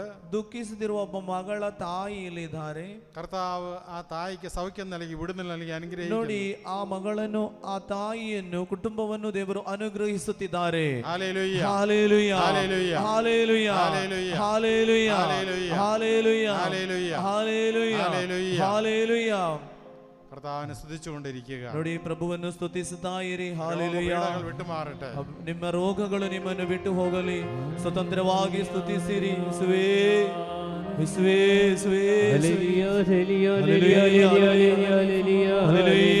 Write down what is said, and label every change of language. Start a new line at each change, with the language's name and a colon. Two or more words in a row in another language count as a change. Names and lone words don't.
Kannada: ದುಃಖಿಸುತ್ತಿರುವ ಒಬ್ಬ ಮಗಳ ತಾಯಿ ಇಲ್ಲಿದ್ದಾರೆ.
Malayalam: കർത്താവ് ആ തായിക്ക് സൗഖ്യം നൽകി വിടുതൽ നൽകി അനുഗ്രഹിക്കുന്നു.
Kannada: ನೋಡಿ, ಆ ಮಗಳನ್ನು ಆ ತಾಯಿಯನ್ನು ಕುಟುಂಬವನ್ನು ದೇವರು ಅನುಗ್ರಹಿಸುತ್ತಿದ್ದಾರೆ.
Malayalam: ഹല്ലേലൂയ,
Kannada: ಹಲ್ಲೇಲೂಯ,
Malayalam: ഹല്ലേലൂയ,
Kannada: ಹಲ್ಲೇಲೂಯ,
Malayalam: ഹല്ലേലൂയ,
Kannada: ಹಲ್ಲೇಲೂಯ,
Malayalam: ഹല്ലേലൂയ,
Kannada: ಹಲ್ಲೇಲೂಯ,
Malayalam: ഹല്ലേലൂയ,
Kannada: ಹಲ್ಲೇಲೂಯ,
Malayalam: ഹല്ലേലൂയ.
Kannada: ಹಲ್ಲೇಲೂಯ.
Malayalam: കർത്താവിനെ സ്തുതിച്ചുകൊണ്ടിരിക്കുക.
Kannada: ನೋಡಿ, ಪ್ರಭುವನ್ನು ಸ್ತುತಿಸುತ್ತಾ ಇರಿ.
Malayalam: ഹല്ലേലൂയ.
Kannada: ಹಲ್ಲೇಲೂಯ.
Malayalam: വിട്ടുമാറട്ടെ.
Kannada: ನಿಮ್ಮ ರೋಗಗಳು ನಿಮ್ಮನ್ನು ಬಿಟ್ಟು ಹೋಗಲಿ. ಸ್ವತಂತ್ರವಾಗಿ ಸ್ತುತಿಸಿರಿ. ಯೇಸುವೇ, ಯೇಸುವೇ, ಯೇಸುವೇ, ಹಲ್ಲೆಲೂಯ, ಹಲ್ಲೆಲೂಯ, ಹಲ್ಲೆಲೂಯ, ಹಲ್ಲೆಲೂಯ, ಹಲ್ಲೇಲೂಯ.